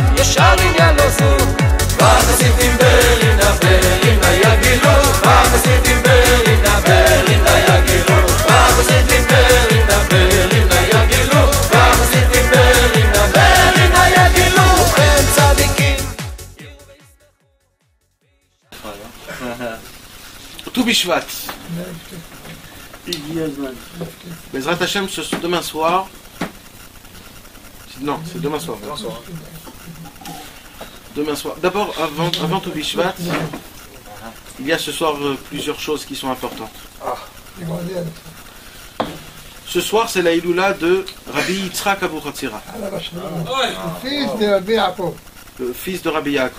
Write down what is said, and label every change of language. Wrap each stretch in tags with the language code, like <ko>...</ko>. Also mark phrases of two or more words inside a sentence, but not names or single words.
<he>שרים ילוסו וחסידים ברינה ברינה יגילו וחסידים ברינה ברינה יגילו וחסידים ברינה ברינה יגילו וחסידים ברינה ברינה יגילו הם צדיקים Tout Bishvat. בעזרת השם,</he> <fr>demain soir. Non, c'est demain soir. Demain soir. D'abord, avant tout Bishvat, il y a ce soir plusieurs choses qui sont importantes. Ce soir, c'est la Iloula de Rabbi Yitzhak Abu Chatzira, le fils de Rabbi Yaakov.</fr>